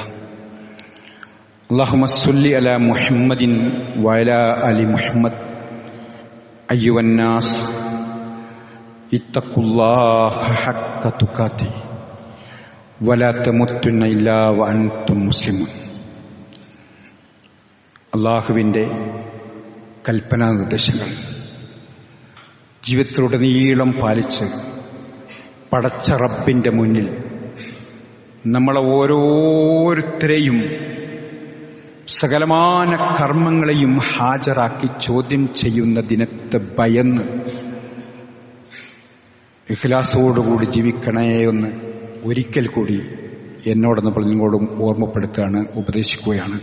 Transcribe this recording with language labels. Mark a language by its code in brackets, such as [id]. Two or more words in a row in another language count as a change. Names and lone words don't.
[ar] اللهم صل على محمد وعلى آل محمد. أيها الناس اتقوا الله حق تقاته ولا تموتن إلا وأنتم مسلمون. [ml] അല്ലാഹുവിൻ്റെ കൽപ്പനാ നിർദ്ദേശങ്ങൾ ജീവിതത്തിലുടനീളം പാലിച്ച് പടച്ച റബ്ബിന്റെ മുന്നിൽ നമ്മളെ ഓരോരുത്തരെയും സകലമാന കർമ്മങ്ങളെയും ഹാജരാക്കി ചോദ്യം ചെയ്യുന്ന ദിനത്തെ ഭയന്ന് ഇഖ്ലാസോടുകൂടി ജീവിക്കണേ എന്ന് ഒരിക്കൽ കൂടി എന്നോടെന്ന് നിങ്ങളോടും ഓർമ്മപ്പെടുത്തുകയാണ്, ഉപദേശിക്കുകയാണ്.